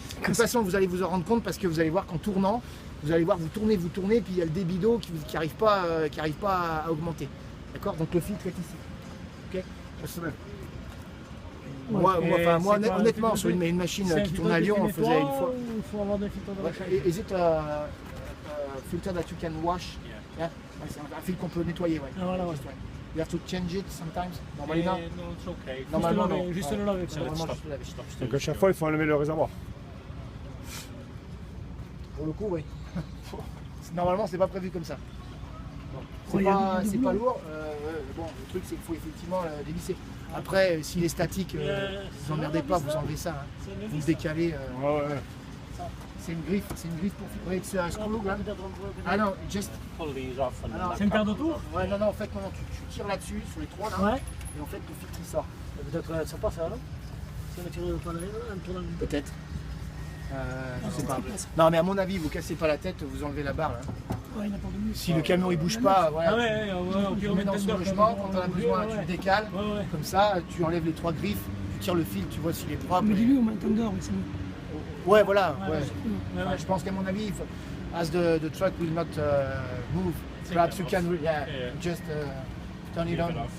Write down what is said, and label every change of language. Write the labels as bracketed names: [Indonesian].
[French] De toute façon vous allez vous en rendre compte parce que vous allez voir qu'en tournant, vous allez voir vous tournez, et puis il y a le débit d'eau qui n'arrive pas à augmenter. D'accord. Donc le filtre est ici. Ok. Moi, honnêtement, sur une machine qui tourne à Lyon, on faisait une fois. Il faut avoir des filtres de recharge. [English] Is it a filter that you can wash? Yeah. [French] C'est un filtre qu'on peut nettoyer. Ouais. Ah, voilà, ouais. [English] You have to change it sometimes. [French] Normalement, [English] No, it's okay. [French] Normalement, non. Juste le laver. Normalement, juste le laver. Donc à chaque fois, il faut enlever le réservoir. Pour le coup, oui. Normalement, c'est pas prévu comme ça. Bon. C'est pas lourd. Bon, le truc, c'est qu'il faut effectivement dévisser. Après, s'il est statique, vous emmerdez pas, vous enlevez ça. Hein. Vous le décalez. Ouais. C'est une griffe pour. Oui, c'est un screw là. [English] Ah non, just. Pull these off and [French] Alors, C'est une paire de tours? Ouais, non, en fait, non, tu tires là-dessus, sur les 3 là, Ouais. et en fait, le filtre il sort. Peut-être ça passe alors? Si on a tiré un tour dans le Peut-être. Je sais pas. Non, mais à mon avis, vous cassez pas la tête, vous enlevez la barre là. Ouais, il n'a pas de mieux. Si le camion il bouge pas, voilà. Ah ouais, Tu le mets dans son logement, quand on a besoin, tu le décales. Ouais. Comme ça, tu enlèves les 3 griffes, tu tires le fil, tu vois s'il est propre. Mais dis-lui au moins un d'or, mais c'est mieux. Ouais, voilà. Ouais. Ouais, je pense qu'à mon avis, [English] as the truck will not move, perhaps you can just turn it on.